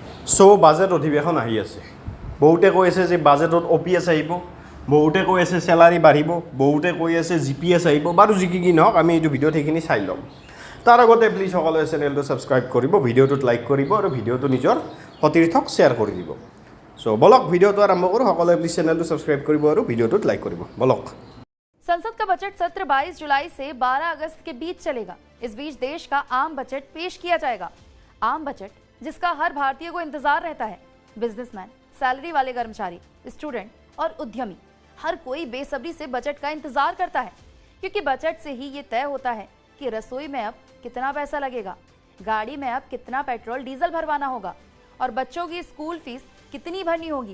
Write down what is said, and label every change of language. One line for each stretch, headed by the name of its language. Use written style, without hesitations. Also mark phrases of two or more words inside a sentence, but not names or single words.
Assamese: বাজেট অধিৱেশন আহি আছে। বহুতে কৈ আছে যে বাজেটত OPS আহিব, বহুতে কৈ আছে চেলাৰী বাঢ়িব, বহুতে কৈ আছে GPS আহিব। বাৰু যি কি নহওক আমি এইটো ভিডিঅ'ত সেইখিনি চাই ল'ম। তাৰ আগতে প্লিজ সকলোৱে চেনেলটো ছাবস্ক্ৰাইব কৰিব, ভিডিঅ'টোত লাইক কৰিব আৰু ভিডিঅ'টো নিজৰ সতীৰ্থক শ্বেয়াৰ কৰি দিব। বলক ভিডিঅ'টো আৰম্ভ কৰোঁ। সকলোৱে প্লিজ চেনেলটো ছাবস্ক্ৰাইব কৰিব আৰু ভিডিঅ'টোত লাইক কৰিব। বলক।
Hindi: संसद का बजट सत्र 22 जुलाई से 12 अगस्त के बीच चलेगा। इस बीच देश का आम बजट पेश किया जाएगा। आम बजट जिसका हर भारतीय को इंतजार रहता है। बिजनेसमैन, सैलरी वाले कर्मचारी, स्टूडेंट और उद्यमी, हर कोई बेसब्री से बजट का इंतजार करता है, क्योंकि बजट से ही ये तय होता है कि रसोई में अब कितना पैसा लगेगा, गाड़ी में अब कितना पेट्रोल डीजल भरवाना होगा और बच्चों की स्कूल फीस कितनी भरनी होगी।